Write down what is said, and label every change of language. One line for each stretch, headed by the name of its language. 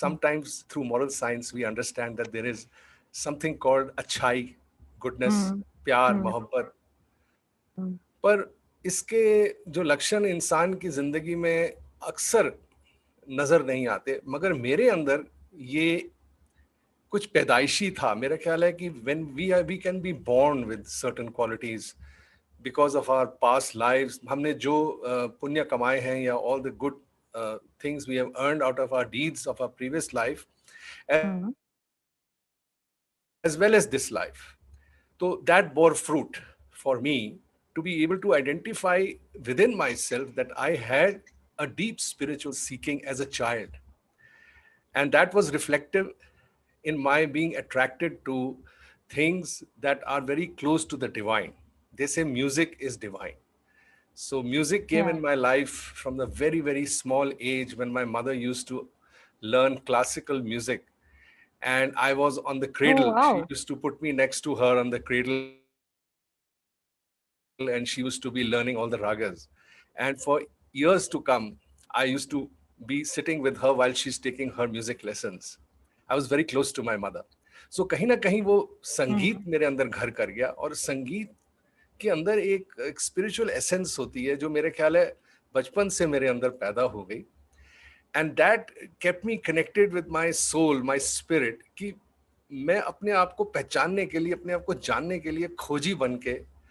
English: Sometimes through moral science we understand that there is something called achai, goodness, hmm,
Hindi: प्यार, हुँ, मोहब्बत, हुँ, पर इसके जो लक्षण इंसान की जिंदगी में अक्सर नजर नहीं आते, मगर मेरे अंदर ये कुछ पैदाइशी था। मेरा ख्याल है कि
English: when we can be born with certain qualities because of our past lives,
Hindi: हमने जो पुण्य कमाए हैं या
English: All the good things we have earned out of our deeds of our previous life, hmm, as well as this life. So that bore fruit for me to be able to identify within myself that I had a deep spiritual seeking as a child. And that was reflective in my being attracted to things that are very close to the divine. They say music is divine. So music came या in my life from the very, very small age when my mother used to learn classical music. And I was on the oh cradle. She wow! used to put me next to her on the cradle, and she used to be learning all the ragas. And for years to come, I used to be sitting with her while she's taking her music lessons. I was very close to my mother.
Hindi: So कहीं ना कहीं वो संगीत हुँ, मेरे अंदर घर कर गया, और संगीत के अंदर एक स्पिरिचुअल एसेंस होती है जो मेरे ख्याल है बचपन से मेरे अंदर पैदा हो गई,
English: and that kept me connected with my soul, my spirit,
Hindi: कि मैं अपने आप को पहचानने के लिए, अपने आप को जानने के लिए खोजी बन के